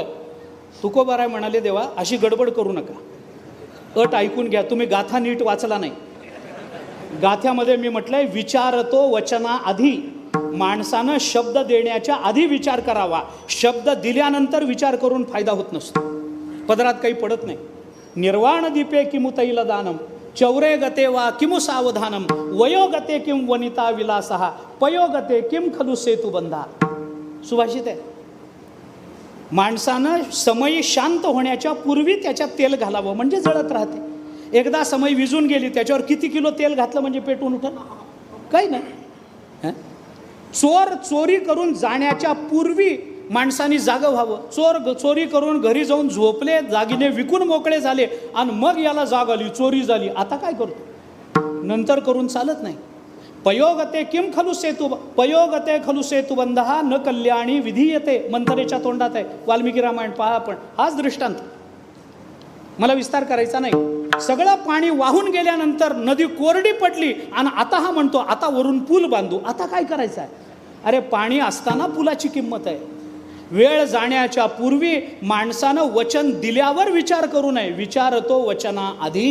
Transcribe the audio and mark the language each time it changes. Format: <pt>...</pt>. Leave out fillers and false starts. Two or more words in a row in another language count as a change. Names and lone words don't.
<mr>तुकोबाराय म्हणाले, देवा अशी गडबड करू नका, अट ऐकून घ्या. तुम्ही गाथा नीट वाचला नाही. गाथ्यामध्ये मी म्हटलंय, विचारतो वचना आधी. माणसानं शब्द देण्याच्या आधी विचार करावा, शब्द दिल्यानंतर विचार करून फायदा होत नसतो, पदरात काही पडत नाही.</mr> <sa>निर्वाण दीपे किमु तैल दानम, चौरे गते वा किमु सावधानम, वयोगते किम वनिता विलासहा, पयोगते किम खलु सेतु बंधा.</sa> <mr>सुभाषित आहे. माणसानं समय शांत होण्याच्या पूर्वी त्याच्यात तेल घालावं, म्हणजे जळत राहते. एकदा समय विजून गेली, त्याच्यावर किती किलो तेल घातलं म्हणजे पेटून उठल? काही नाही. चोर चोरी करून जाण्याच्या पूर्वी माणसाने जागं व्हावं. चोरी करून घरी जाऊन झोपले, जागीने विकून मोकळे झाले आणि मग याला जाग आली, चोरी झाली, आता काय करतो? नंतर करून चालत नाही.</mr> <sa>पयोगते किम खलु सेतु, पयोगते खलु सेतुबंधः न कल्याणी विधीयते,</sa> <mr>मंथरेच्या तोंडात आहे. वाल्मिकी रामायण पहा आपण, हाच दृष्टांत. मला विस्तार करायचा नाही. सगळं पाणी वाहून गेल्यानंतर नदी कोरडी पडली आणि आता हा म्हणतो, आता वरून पूल बांधू. आता काय करायचं आहे? अरे पाणी असताना पुलाची किंमत आहे. वेळ जाण्याच्या पूर्वी माणसानं वचन दिल्यावर विचार करू नये, विचारतो वचना आधी.</mr>